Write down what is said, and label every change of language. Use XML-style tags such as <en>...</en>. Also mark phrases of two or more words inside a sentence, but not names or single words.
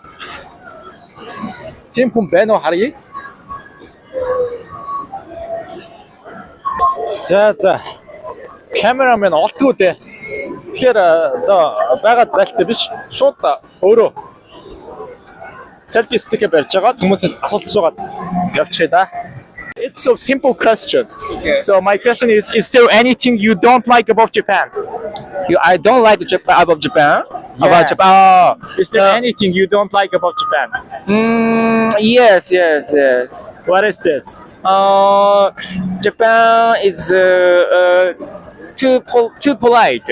<mn>Тим хүн байна уу харъя. За. Камерамен олдгоо дээ. Тэгэхээр одоо байгаад байлтай биш. Шууд өөрөө селфи стик барьж байгаа хүмүүсээс асуулт асуугаад явчихъя да.</mn> <en>It's a simple question. Okay. So my question is there anything you don't like about Japan? I don't like about Japan. Yeah. About Japan. Is there anything you don't like about Japan? Yes. What is this? Japan is too polite.</en>